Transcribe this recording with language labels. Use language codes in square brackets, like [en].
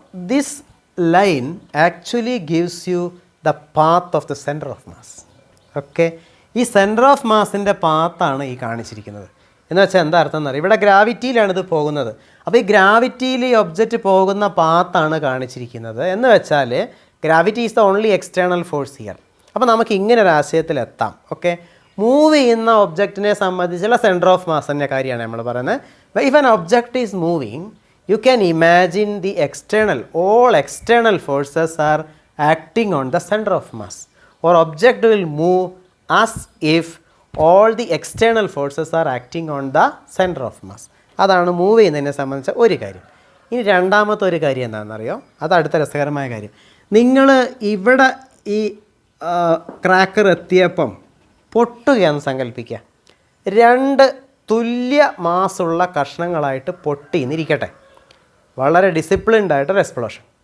[en] This line actually gives you the path of the center of mass. [ml] Okay, ഈ centre of മാസിൻ്റെ പാത്താണ് ഈ കാണിച്ചിരിക്കുന്നത്. എന്ന് വെച്ചാൽ എന്താ അർത്ഥം എന്നറിയാം, ഇവിടെ ഗ്രാവിറ്റിയിലാണ് ഇത് പോകുന്നത്. അപ്പോൾ ഈ ഗ്രാവിറ്റിയിൽ ഈ ഒബ്ജക്റ്റ് പോകുന്ന പാത്താണ് കാണിച്ചിരിക്കുന്നത്. എന്ന് വെച്ചാൽ [en] Gravity is the only external force here. [ml] അപ്പോൾ നമുക്ക് ഇങ്ങനെ ഒരു ആശയത്തിലെത്താം. ഓക്കെ, മൂവ് ചെയ്യുന്ന ഒബ്ജക്റ്റിനെ സംബന്ധിച്ചുള്ള സെൻറ്റർ ഓഫ് മാസിൻ്റെ കാര്യമാണ് നമ്മൾ പറയുന്നത്. [en] If an object is moving, you can imagine the all external forces are acting on the center of mass, or object will move as if all the external forces are acting on the center of mass. [ml] അതാണ് move ചെയ്യുന്നതിനെ സംബന്ധിച്ച ഒരു കാര്യം. ഇനി രണ്ടാമത്തെ ഒരു കാര്യം എന്താണെന്നറിയോ, അത് അടുത്ത രസകരമായ കാര്യം. നിങ്ങൾ ഇവിടെ ഈ ക്രാക്കർ എത്തിയപ്പം പൊട്ടുകയാണെന്ന് സങ്കല്പിക്കുക. 2 തുല്യ മാസുള്ള കഷ്ണങ്ങളായിട്ട് പൊട്ടിന്നിരിക്കട്ടെ, വളരെ ഡിസിപ്ലിൻഡ് ആയിട്ടൊരു എക്സ്പ്ലോഷൻ.